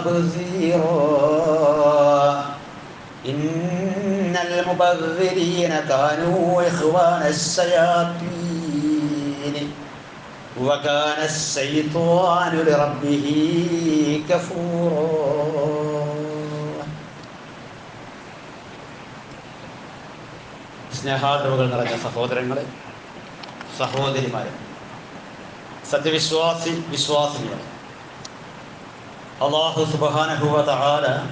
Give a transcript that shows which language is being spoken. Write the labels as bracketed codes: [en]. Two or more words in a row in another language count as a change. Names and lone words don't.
[ar] تبذيرا إن المبذرين كانوا إخوان الشياطين وكان الشيطان لربه كفورا. [ml] സ്നേഹാദരവുകൾ നിറഞ്ഞ സഹോദരങ്ങളെ, സഹോദരിമാരെ, സത്യവിശ്വാസി വിശ്വാസിനികളെ, [ar] الله سبحانه وتعالى